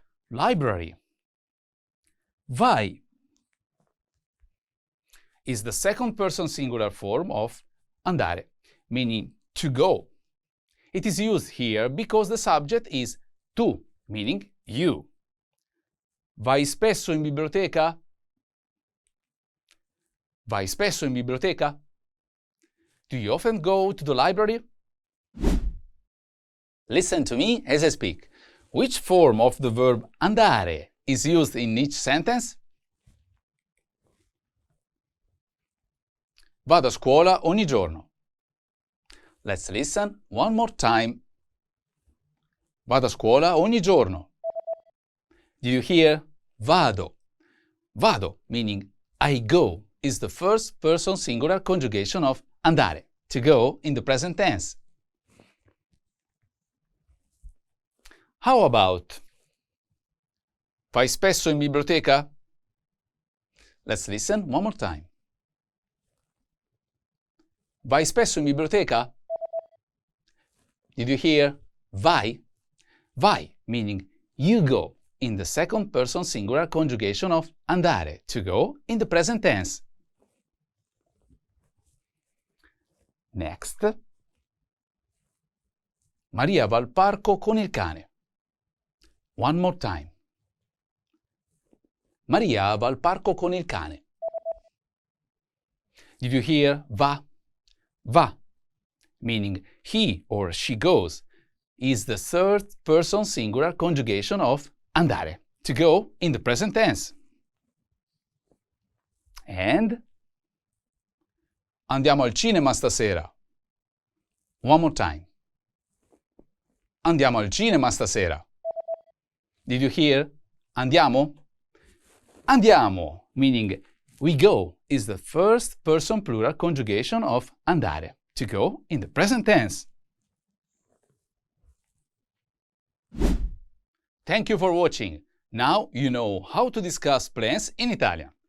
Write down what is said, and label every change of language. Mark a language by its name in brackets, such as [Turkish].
[English] Library. Vai is the second person singular form of andare, meaning to go. It is used here because the subject is tu, meaning you. [Italian] Vai spesso in biblioteca? Vai spesso in biblioteca? [English] Do you often go to the library? Listen to me as I speak. Which form of the verb andare is used in each sentence? [Italian] Vado a scuola ogni giorno. [English] Let's listen one more time. [Italian] Vado a scuola ogni giorno. [English] Did you hear? Vado. Vado, meaning I go, is the first person singular conjugation of andare, to go, in the present tense. How about [Italian] vai spesso in biblioteca? [English] Let's listen one more time. [Italian] Vai spesso in biblioteca? [English] Did you hear? Vai. Vai, meaning you go, in the second person singular conjugation of andare, to go, in the present tense. Next. [Italian] Maria va al parco con il cane. [English] One more time. [Italian] Maria va al parco con il cane. [English] Did you hear? Va. Va, meaning he or she goes, is the third person singular conjugation of andare, to go, in the present tense. And [Italian] andiamo al cinema stasera. [English] One more time. [Italian] Andiamo al cinema stasera. [English] Did you hear? Andiamo? Andiamo, meaning we go, is the first person plural conjugation of andare, to go, in the present tense. Thank you for watching. Now you know how to discuss plans in Italian.